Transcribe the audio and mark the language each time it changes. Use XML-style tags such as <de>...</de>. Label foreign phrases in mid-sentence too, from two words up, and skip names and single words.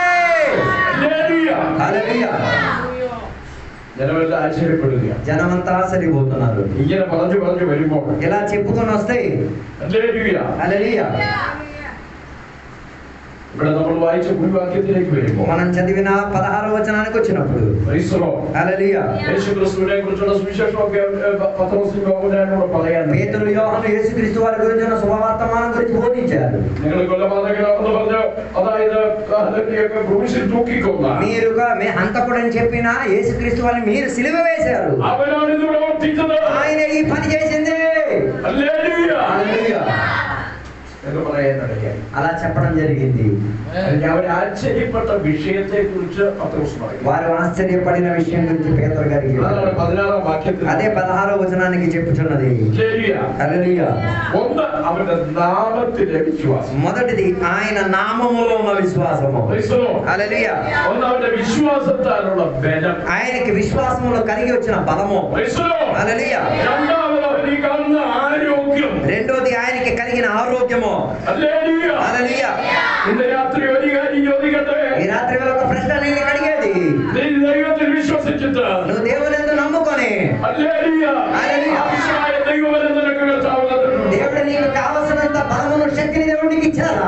<te>హల్లెలూయా.</te> <ml>ജനമെല്ലാം ആശ്ചര്യപ്പെടുക.</ml> <te>జనమంతా ఆశ్చర్యపోతున్నారు.</te> <ml>ഇങ്ങനെ പറഞ്ഞു വരുമ്പോ</ml> <te>ఇలా చెప్పుకొని వస్తాయి.</te> <ml>ഹല്ലേലൂയ.</ml> <te>హల్లెలూయా.</te> <ml>ഇവിടെ നമ്മൾ വായിച്ച മുൻവാക്യത്തിലേക്ക് വരുമ്പോൾ</ml> <te>మనం చదివిన 16వ వచనానికి వచ్చినప్పుడు</te> <en>Praise the Lord.</en> <te>హల్లెలూయా.</te> <ml>യേശുക്രിസ്തുവിനെ കുറിച്ചുള്ള സുവിശേഷമൊക്കെ പത്രോസും യോഹന്നാനോട് പറയാൻ</ml> <te>పేతురు యోహాను యేసుక్రీస్తు వారి గురించిన శుభవర్తమానం గురించి బోధించారు.</te> <ml>നിങ്ങൾ കൊലപാതകനാണെന്ന് പറഞ്ഞ് അതായത് അതിനെയൊക്കെ ക്രൂശിൽ തൂക്കിക്കൊന്ന</ml> <te>మీరు హంతకుడని చెప్పిన యేసుక్రీస్తు వారిని మీరు సిలువ వేశారు.</te> <ml>അവനാണ് ഇത് പ്രവർത്തിച്ചത്.</ml> <te>ఆయన ఈ పని చేసింది.</te> <ml>ഹല്ലേലൂയ.</ml> <te>హల్లెలూయా.</te> <ml>എന്ന് പറയാനിടയായി.</ml> <te>అలా చెప్పడం జరిగింది.</te> <ml>അവർ ആശ്ചര്യപ്പെട്ട വിഷയത്തെ കുറിച്ച് പത്രോസ് പറയും.</ml> <te>వారు ఆశ్చర్యపడిన విషయం గురించి పేతురు గారికి</te> <ml>അതാണ് 16ാം വാക്യത്തിൽ.</ml> <te>అదే 16వ వచనానికి చెప్పుచున్నది. హల్లెలూయా.</te> <ml>ഒന്ന് അവന്റെ നാമത്തിലെ വിശ്വാസം.</ml> <te>మొదటిది ఆయన నామములో ఉన్న విశ్వాసము. హల్లెలూయా.</te> <ml>ഒന്ന് അവന്റെ വിശ്വാസത്താലുള്ള ബലം.</ml> <te>ఆయనకి విశ్వాసములో కలిగి వచ్చిన బలము. హల్లెలూయా. రెండోది ఆయనకి కలిగిన ఆరోగ్యము. హల్లెలూయా. ఈ రాత్రి వేళ ఒక ప్రశ్న నేను అడిగేది, నువ్వు దేవుని యందు నమ్ముకొని దేవుడు నీకు కావలసినంత బలమును శక్తిని దేవుడికి ఇచ్చారా?</te>